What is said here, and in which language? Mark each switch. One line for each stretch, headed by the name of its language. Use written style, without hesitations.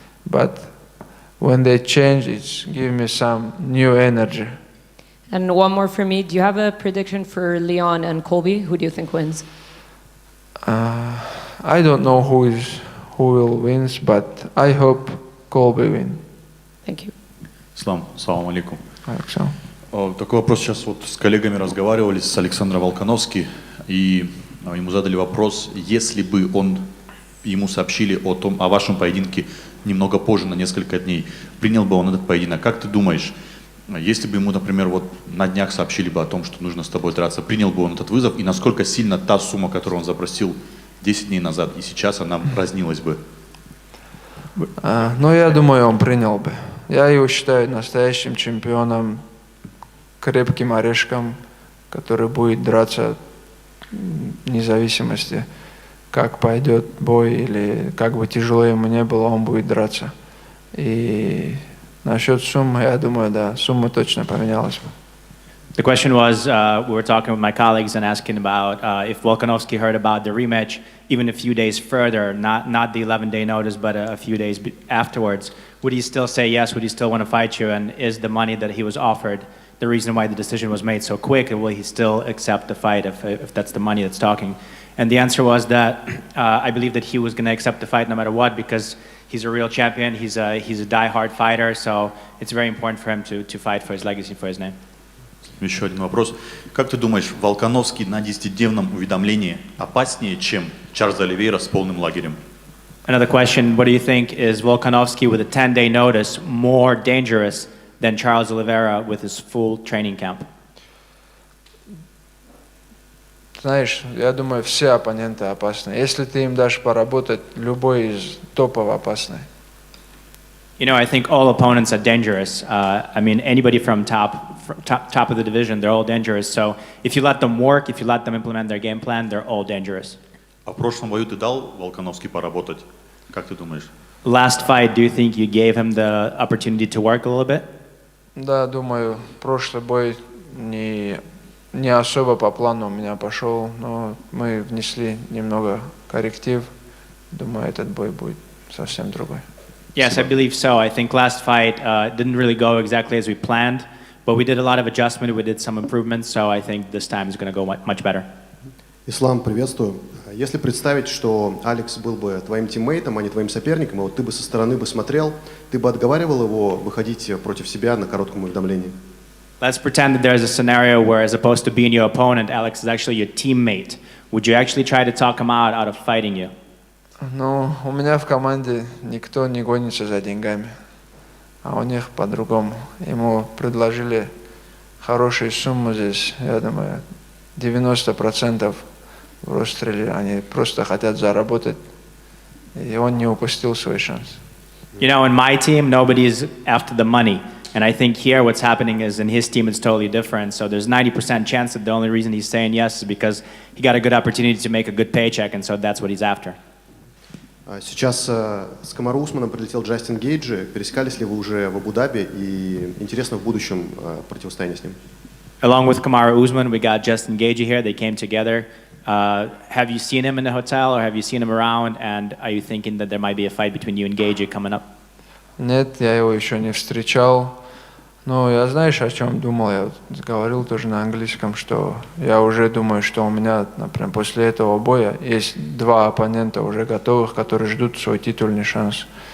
English: But when they change, it's give me some new energy. And one more for me. Do you have a prediction for Leon and Colby? Who do you think wins? I don't know who will win, but I hope Colby win. Thank you.
Russian: Салам алейкум. Alexander. Такой вопрос. Сейчас вот с коллегами разговаривали, с Александром Волконовски, и ему задали вопрос, если бы ему сообщили о вашем поединке немного позже, на несколько дней, принял бы он этот поединок? Как ты думаешь, если бы ему, например, вот на днях сообщили бы о том, что нужно с тобой драться, принял бы он этот вызов, и насколько сильно та сумма, которую он запросил 10 дней назад и сейчас, она разнилась бы? Я думаю, он принял бы. Я его считаю настоящим чемпионом, крепким орешком, который будет драться вне зависимости, как пойдет бой или как бы тяжело ему не было, он будет драться. И насчет суммы, я думаю, да, сумма точно поменялась бы.
English: The question was, we were talking with my colleagues and asking about if Volkanovski heard about the rematch even a few days further, not the 11-day notice, but a few days afterwards, would he still say yes? Would he still want to fight you? And is the money that he was offered the reason why the decision was made so quick? And will he still accept the fight if that's the money that's talking? And the answer was that I believe that he was going to accept the fight no matter what, because he's a real champion. He's a die-hard fighter, so it's very important for him to fight for his legacy, for his name.
Russian: Еще один вопрос. Как ты думаешь, Волконовский на 10-дневном уведомлении опаснее, чем Чарльз Оливейра с полным лагерем?
English: Another question, what do you think, is Volkanovski with a 10-day notice more dangerous than Charles Oliveira with his full training camp?
Russian: Знаешь, я думаю, все оппоненты опасны. Если ты им дашь поработать, любой из топов опасный.
English: I think all opponents are dangerous. Anybody from top of the division, they're all dangerous. So if you let them work, if you let them implement their game plan, they're all dangerous.
Russian: А в прошлом бою ты дал Волконовски поработать? Как ты думаешь?
English: Last fight, do you think you gave him the opportunity to work a little bit?
Russian: Да, думаю, прошлый бой не особо по плану у меня пошел, но мы внесли немного корректив. Думаю, этот бой будет совсем другой.
English: Yes, I believe so. I think last fight didn't really go exactly as we planned, but we did a lot of adjustment, we did some improvements, so I think this time is going to go much better.
Russian: Ислам, приветствую. Если представить, что Алекс был бы твоим тиммейтом, а не твоим соперником, и вот ты бы со стороны бы смотрел, ты бы отговаривал его выходить против себя на коротком уведомлении?
English: Let's pretend that there's a scenario where, as opposed to being your opponent, Alex is actually your teammate. Would you actually try to talk him out of fighting you?
Russian: Ну, у меня в команде никто не гонится за деньгами, а у них по-другому. Ему предложили хорошую сумму здесь, я думаю, 90% в Ростреле, они просто хотят заработать, и он не упустил свой шанс.
English: In my team, nobody's after the money. And I think here what's happening is in his team it's totally different. So there's 90% chance that the only reason he's saying yes is because he got a good opportunity to make a good paycheck, and so that's what he's after.
Russian: Сейчас с Камару Усманом прилетел Джастин Гейджи. Пересекались ли вы уже в Абу-Даби? И интересно в будущем противостояние с ним.
English: Along with Kamaru Usman, we got Justin Gaethje here. They came together. Have you seen him in the hotel, or have you seen him around? And are you thinking that there might be a fight between you and Gaethje coming up?
Russian: Нет, я его еще не встречал. Но я, знаешь, о чем думал? Я вот говорил тоже на английском, что я уже думаю, что у меня, например, после этого боя есть два оппонента уже готовых, которые ждут свой титульный шанс.